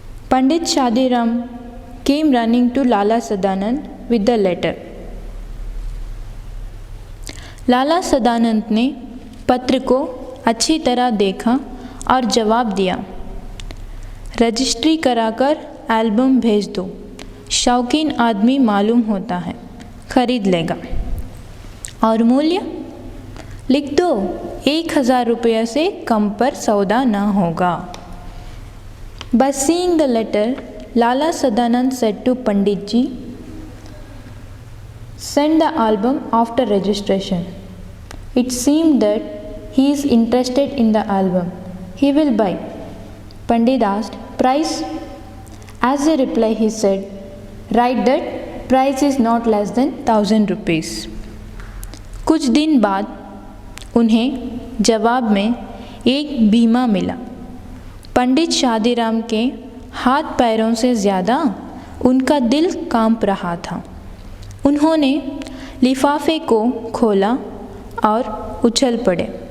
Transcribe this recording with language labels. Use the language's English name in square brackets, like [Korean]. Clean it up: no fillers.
[English] Pandit Shadiram came running to Lala Sadanand with the letter. [Hindi] लाला सदानंद ने पत्र को अच्छी तरह देखा और जवाब दिया, रजिस्ट्री कराकर एल्बम भेज दो, शौकीन आदमी मालूम होता है, खरीद लेगा। और मूल्य लिख दो, 1000 रुपये से कम पर सौदा ना होगा। [English] By seeing the letter, Lala Sadanand said to Pandit ji, send the album after registration. It seemed that he is interested in the album. He will buy. Pandit asked, price? As a reply, he said, write that price is not less than 1000 rupees. [Hindi] कुछ दिन बाद उन्हें जवाब में एक बीमा मिला। पंडित शादीराम के हाथ पैरों से ज़्यादा उनका दिल कांप रहा था। उन्होंने लिफाफे को खोला और उछल पड़े।